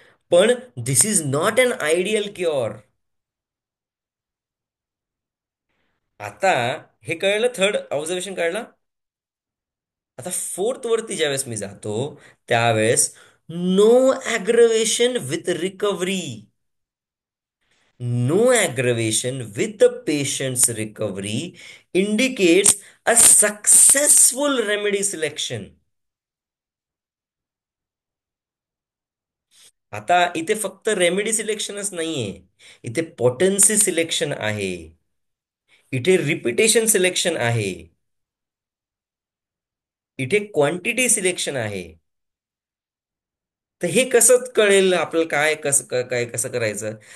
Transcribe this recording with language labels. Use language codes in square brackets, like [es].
[mr] पण [en] This is not an ideal cure. [mr] आता हे कळलं, थर्ड ऑब्झर्वेशन कळलं. आता फोर्थ वरती ज्यावेळेस मी जातो त्यावेळेस [en] No aggravation with recovery. No aggravation with the patient's recovery indicates a successful remedy selection. [mr] आता इथे फक्त रेमेडी सिलेक्शनच नाहीये, इथे पोटेन्सी सिलेक्शन आहे, इथे रिपिटेशन सिलेक्शन आहे, इथे क्वांटिटी सिलेक्शन आहे. तर हे कसं कळेल आपल्याला, काय कसं काय कसं करायचं?